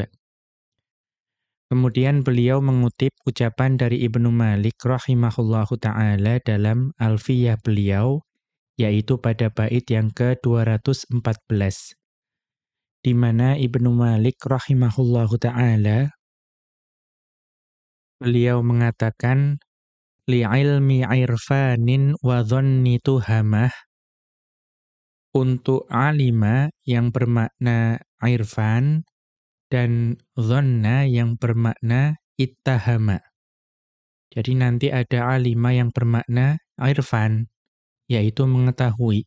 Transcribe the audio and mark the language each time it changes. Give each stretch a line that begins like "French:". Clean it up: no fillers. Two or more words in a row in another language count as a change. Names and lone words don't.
Indonesian: Kemudian beliau mengutip ucapan dari Ibnu Malik
Arabic: rahimahullahu ta'ala
Indonesian: dalam Alfiyah beliau, yaitu pada bait yang ke-214. Di mana Ibnu Malik
Arabic: rahimahullahu ta'ala,
Indonesian: beliau mengatakan,
Arabic: li'ilmi irfanin wa dhanni tuhamah,
Indonesian: untuk alima yang bermakna irfan dan dhanna yang bermakna ittahama. Jadi nanti ada alima yang bermakna irfan, yaitu mengetahui.